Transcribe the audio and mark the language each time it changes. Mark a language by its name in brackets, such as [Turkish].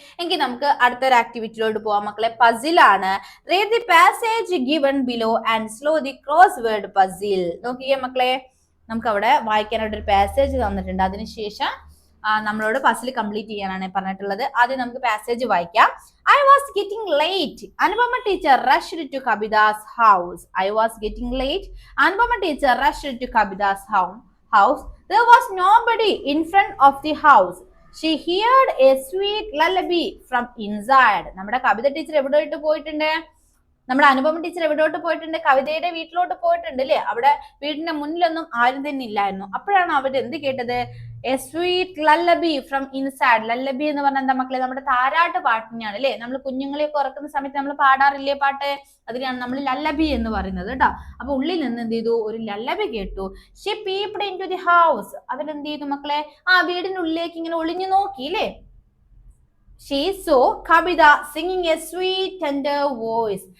[Malayalam] എങ്കിൽ നമുക്ക് അടുത്തൊരു ആക്ടിവിറ്റിയിലോട്ട് പോവാം മക്കളെ. പസിൽ ആണ്. [English] Read the passage given below and solve the crossword puzzle. [Malayalam] നോക്കിയേ മക്കളെ, നമുക്ക് അവിടെ വായിക്കാനായിട്ട് ഒരു പാസേജ് തന്നിട്ടുണ്ട്. അതിനുശേഷം നമ്മളോട് പസിൽ കംപ്ലീറ്റ് ചെയ്യാനാണ് പറഞ്ഞിട്ടുള്ളത്. ആദ്യം നമുക്ക് പാസേജ് വായിക്കാം. [English] I was getting late. Anupama teacher rushed to Kabita's house. I was getting late. Anupama teacher rushed to Kabita's house. There was nobody in front of the house. She heard a sweet lullaby from inside. [Malayalam] നമ്മുടെ കവിത teacher എവിടോട്ട് പോയിട്ടുണ്ട്? നമ്മുടെ Anupama teacher എവിടോട്ട് പോയിട്ടുണ്ട്? കവിതയുടെ വീട്ടിലോട്ട് പോയിട്ടുണ്ട് അല്ലേ? അവിടെ വീടിന്റെ മുന്നിലൊന്നും ആരും തന്നെ ഇല്ലായിരുന്നു. അപ്പോഴാണ് അവർ എന്ത് കേട്ടത്? [English] A sweet lullaby from inside. [Malayalam] ലല്ലബി എന്ന് പറഞ്ഞാൽ എന്താ മക്കളെ? നമ്മുടെ താരാട്ട് പാട്ടിനെയാണ് അല്ലെ. നമ്മൾ കുഞ്ഞുങ്ങളെയൊക്കെ ഉറക്കുന്ന സമയത്ത് നമ്മൾ പാടാറില്ലേ പാട്ട്? അതിനാണ് നമ്മൾ ലല്ലബി എന്ന് പറയുന്നത് കേട്ടോ. അപ്പൊ ഉള്ളിൽ നിന്ന് എന്ത് ചെയ്തു? ഒരു ലല്ലബി കേട്ടു. [English] She peeped into the house. [Malayalam] അവരെന്ത് ചെയ്തു മക്കളെ? ആ വീടിനുള്ളിലേക്ക് ഇങ്ങനെ ഒളിഞ്ഞു നോക്കി അല്ലേ. [English] She saw Kabita singing a sweet tender voice.